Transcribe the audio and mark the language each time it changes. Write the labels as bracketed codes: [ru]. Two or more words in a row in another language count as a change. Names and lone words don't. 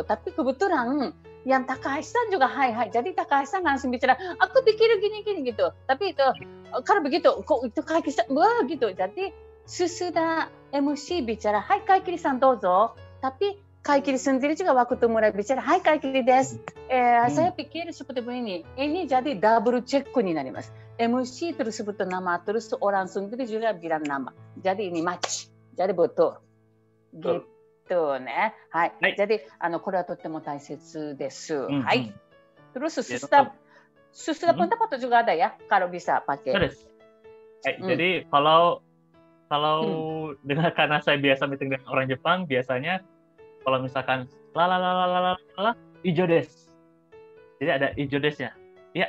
[id] Tapi kebetulan yang Takahashi-san juga hai, jadi Takahashi-san langsung bicara, aku pikir gini gitu. Tapi itu kalau begitu, kok itu Kaiki-san, wah gitu. Jadi sesudah MC bicara, [ja] hai Kaiki-san dozo, [id] tapi Kaikiri sendiri juga waktu mulai bicara, [ja] hai Kaikiri des, [id] saya pikir seperti ini. Ini jadi double check [ja] になります。 [id] MC terus sebut nama, terus orang sendiri juga bilang nama. Jadi ini match. Jadi betul. Gitu ね。 [ja] はい。jadi これはとっても大切です。 [id] はい。Terus sesudah pendapat juga ada ya, kalau bisa pakai. Jadi kalau dengan karena saya biasa meeting dengan orang Jepang, biasanya kalau misalkan [ja] 以上です. [id] Jadi ada ijo desnya. Ya,